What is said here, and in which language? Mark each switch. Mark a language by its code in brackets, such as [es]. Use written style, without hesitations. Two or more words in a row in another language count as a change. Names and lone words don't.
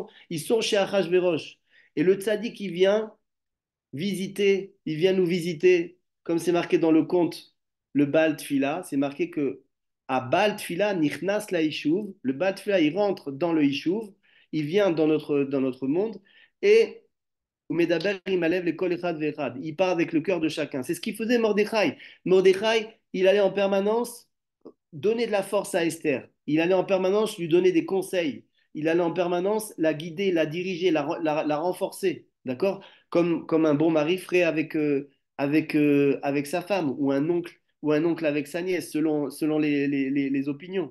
[fr] Ils sont chez Achashverosh. Et le tzaddik qui vient il vient nous visiter, comme c'est marqué dans le conte, le Baal Tfila, c'est marqué que à Baal Tfila, [he] נכנס לישוב, [fr] le Baal Tfila, il rentre dans le Ishuv, il vient dans notre monde, et Umedaber, il m'enlève les [he] כל אחד ואחד. [fr] Il part avec le cœur de chacun. C'est ce qu'il faisait Mordechai. Mordechai, il allait en permanence donner de la force à Esther. Il allait en permanence lui donner des conseils. Il allait en permanence la guider, la diriger, la renforcer. D'accord? Comme un bon mari ferait avec sa femme, ou un oncle avec sa nièce, selon les opinions.